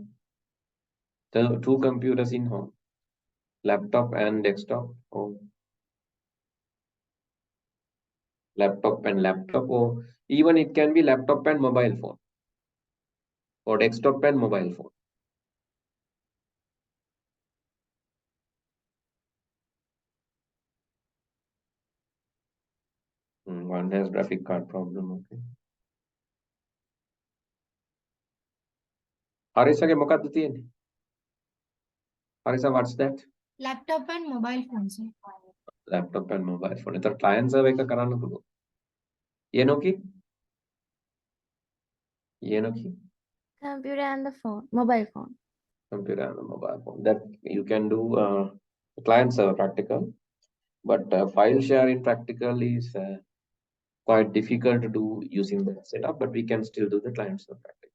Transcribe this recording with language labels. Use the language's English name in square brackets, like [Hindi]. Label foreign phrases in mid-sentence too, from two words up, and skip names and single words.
[English] The two computers in home, laptop and desktop, or laptop and laptop, or even it can be laptop and mobile phone, or desktop and mobile phone. One has graphic card problem. [Sinhala] Okay. Harisa ke මොකක්ද තියෙන්නේ? [English] Harisa, what's that? Laptop and mobile phones. Laptop and mobile phone. [Sinhala] එතකොට [English] client server [Sinhala] එක කරන්න පුළුවන්. Yenoki? Yenoki? [English] Computer and the phone, mobile phone. Computer and the mobile phone. That you can do client server practical, but file sharing practical is quite difficult to do using the setup, but we can still do the client server practical.